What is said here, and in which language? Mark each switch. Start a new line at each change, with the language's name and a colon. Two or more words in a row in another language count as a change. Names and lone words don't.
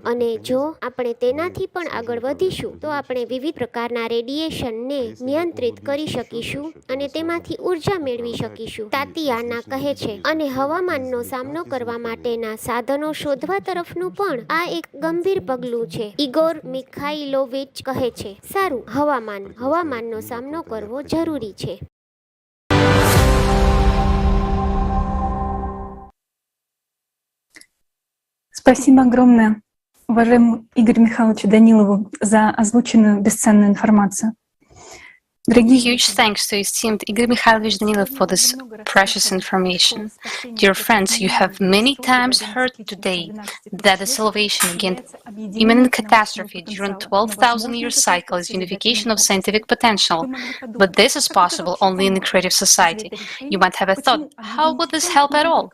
Gujarati: અને જો આપણે તેનાથી પણ આગળ વધીશું, તો આપણે વિવિધ પ્રકારના રેડિયેશનને નિયંત્રિત કરી શકીશું અને તેમાંથી ઉર્જા મેળવી શકીશું. તાતિયાના કહે છે, અને હવામાનનો સામનો કરવા માટેના સાધનો શોધવા તરફનું પણ આ એક ગંભીર પગલું છે. ઇગોર મિખાઇલોવિચ કહે છે, સારું, હવામાનનો સામનો કરવો જરૂરી છે.
Russian: Спасибо огромное, уважаемому Игорю Михайловичу Данилову, за озвученную бесценную информацию.
English: Huge thanks to esteemed Igor Mikhailovich Danilov for this precious information. Dear friends, you have many times heard today that the salvation against imminent catastrophe during 12,000-year cycle is unification of scientific potential. But this is possible only in a creative society. You might have a thought, how would this help at all?